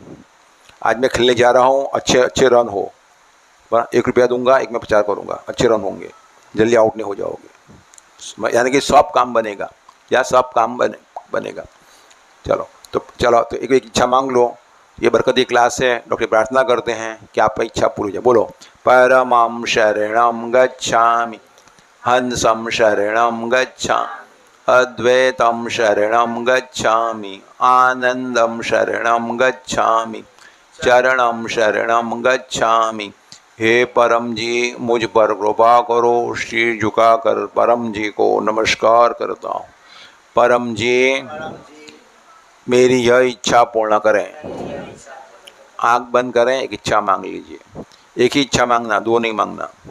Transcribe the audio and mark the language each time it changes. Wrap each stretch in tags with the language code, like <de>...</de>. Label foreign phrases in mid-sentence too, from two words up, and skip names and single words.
<hi>आज मैं खेलने जा रहा हूँ, अच्छे रन हो, 1 रुपया दूंगा, एक मैं प्रचार करूँगा, अच्छे रन होंगे, जल्दी आउट नहीं हो जाओगे। यानी कि सब काम बनेगा, या सब काम बनेगा। चलो तो एक इच्छा मांग लो। ये बरकती क्लास है, डॉक्टर प्रार्थना करते हैं कि आपकी इच्छा पूरी हो जाए। बोलो,</hi> <sa>परमं शरणं गच्छामि, हंसं शरणं गच्छामि, अद्वैतं शरणं गच्छामि, आनंदं शरणं गच्छामि, चरणं शरणं गच्छामि।</sa> <hi>हे परम जी, मुझ पर कृपा करो। शीर झुकाकर परम जी को नमस्कार करता हूँ। परम जी, मेरी यह इच्छा पूर्ण करें। आंख बंद करें, एक इच्छा मांग लीजिए। एक ही इच्छा मांगना, दो नहीं मांगना।</hi>